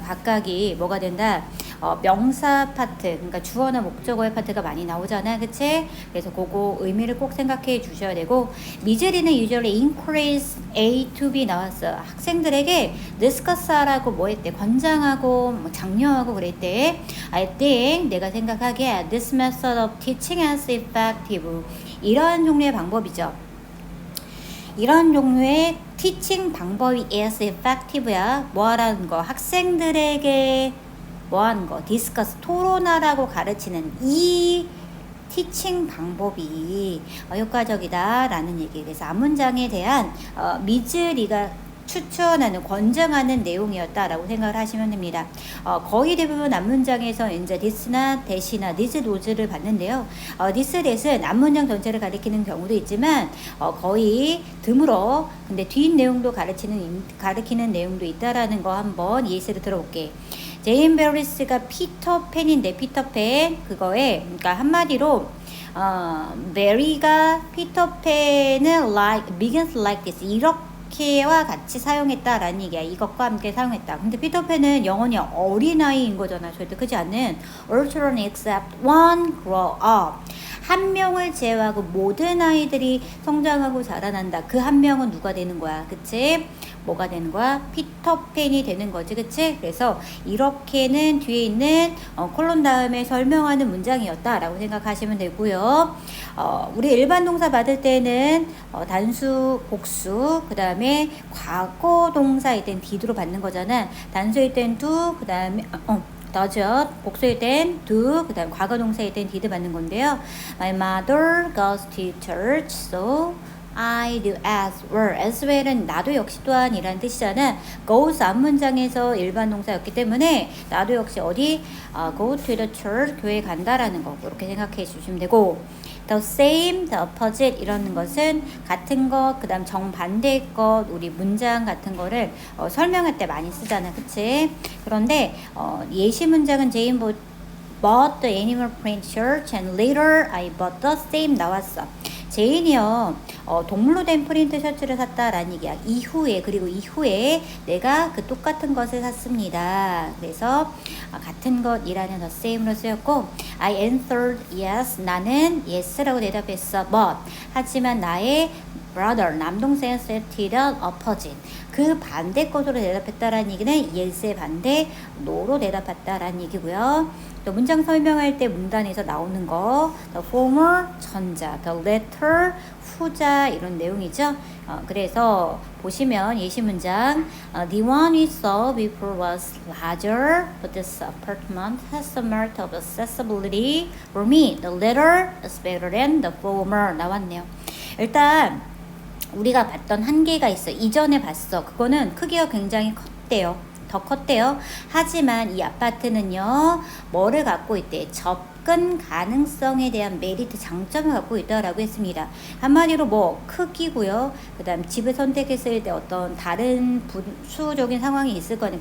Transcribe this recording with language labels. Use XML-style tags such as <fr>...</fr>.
<ko>각각이 뭐가 된다? 명사 파트, 그러니까 주어나 목적어의 파트가 많이 나오잖아. 그치? 그래서 그거 의미를 꼭 생각해 주셔야 되고 미즈리는</ko> <en>usually increase A to B</en> <ko>나왔어. 학생들에게 discuss하라고 뭐 했대? 권장하고 뭐 장려하고 그랬대.</ko> <en>I think</en> <ko>내가 생각하기에</ko> <en>this method of teaching is effective.</en> <ko>이런 종류의 방법이죠. 이런 종류의 teaching 방법이</ko> <en>is effective</en> <ko>야. 뭐 하라는 거? 학생들에게 뭐 하는 거? 디스커스, 토론하라고 가르치는 이 티칭 방법이 효과적이다 라는 얘기. 그래서 앞문장에 대한 미즈리가 추천하는, 권장하는 내용이었다라고 생각을 하시면 됩니다. 거의 대부분 앞문장에서 이제 this나 that이나 this, those를 봤는데요. this, that은 앞문장 전체를 가리키는 경우도 있지만 거의 드물어. 근데 뒷 내용도 가리키는 내용도 있다라는 거 한번 예시를 들어볼게. 제인 베리스가 피터팬인데 피터팬 그거에 그러니까 한마디로 메리가 피터팬을</ko> <en>begins like this</en> <ko>이렇게와 같이 사용했다라는 얘기야. 이것과 함께 사용했다. 근데 피터팬은 영원히 어린아이인 거잖아. 절대 크지 않는</ko> <en>all children except one grow up.</en> <ko>한 명을 제외하고 모든 아이들이 성장하고 자라난다. 그 한 명은 누가 되는 거야? 그치? 뭐가 되는 거야? 피터팬이 되는 거지. 그치? 그래서 이렇게는 뒤에 있는 콜론 다음에 설명하는 문장이었다라고 생각하시면 되고요. 우리 일반 동사 받을 때는 단수, 복수, 그 다음에 과거 동사일 땐 did로 받는 거잖아. 단수일 땐 do, 그 다음에 does, 복수일 땐 do, 그 다음 과거 동사일 땐 did 받는 건데요.</ko> <en>My mother goes to church, so I do as well.</en> <ko>as well은 나도 역시 또한 이란 뜻이잖아. goes 앞문장에서 일반 동사였기 때문에 나도 역시 어디</ko> <en>go to the church</en> <ko>교회 간다라는 거 그렇게 생각해 주시면 되고 the same, the opposite 이런 것은 같은 것, 그 다음 정반대의 것, 우리 문장 같은 거를 설명할 때 많이 쓰잖아. 그치? 그런데 예시 문장은</ko> <en>Jane bought the animal print shirt and later I bought the same</en> <ko>나왔어. 제인이요 동물로 된 프린트 셔츠를 샀다라는 얘기야. 그리고 이후에 내가 그 똑같은 것을 샀습니다. 그래서 같은 것이라는 the same로 쓰였고</ko> <en>I answered yes.</en> <ko>나는 yes라고 대답했어.</ko> <en>But</en> <ko>하지만 나의</ko> <en>brother</en> <ko>남동생은</ko> <en>said the opposite.</en> <ko>그 반대 것으로 대답했다라는 얘기는 yes의 반대 no로 대답했다라는 얘기고요. 또 문장 설명할 때 문단에서 나오는 거 the former 전자, the latter 후자 이런 내용이죠.</ko> <en>그래서 보시면 예시 문장 the one we saw before was larger but this apartment has some merit of accessibility for me. The latter is better than the former</en> <ko>나왔네요. 일단 우리가 봤던 한계가 있어. 이전에 봤어. 그거는 크기가 굉장히 컸대요. 더 컸대요. 하지만 이 아파트는요, 뭐를 갖고 있대? 접근 가능성에 대한 메리트 장점을 갖고 있다라고 했습니다. 한마디로 뭐 크기고요. 그다음 집을 선택했을 때 어떤 다른 수적인 상황이 있을 거 아니야.</ko>